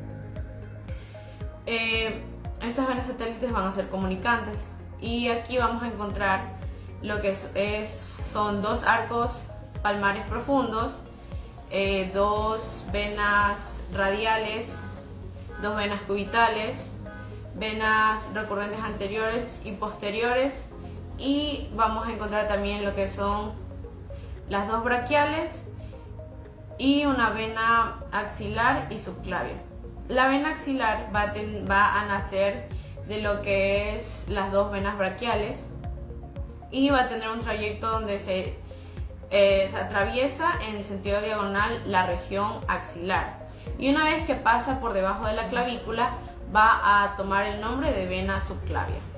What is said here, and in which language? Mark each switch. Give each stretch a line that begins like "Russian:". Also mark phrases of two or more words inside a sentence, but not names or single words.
Spanish: Estas venas satélites van a ser comunicantes y aquí vamos a encontrar lo que son dos arcos palmares profundos, dos venas radiales, dos venas cubitales, venas recurrentes anteriores y posteriores, y vamos a encontrar también lo que son las dos braquiales y una vena axilar y subclavia. La vena axilar va a nacer de lo que es las dos venas braquiales y va a tener un trayecto donde se atraviesa en sentido diagonal la región axilar, y una vez que pasa por debajo de la clavícula va a tomar el nombre de vena subclavia.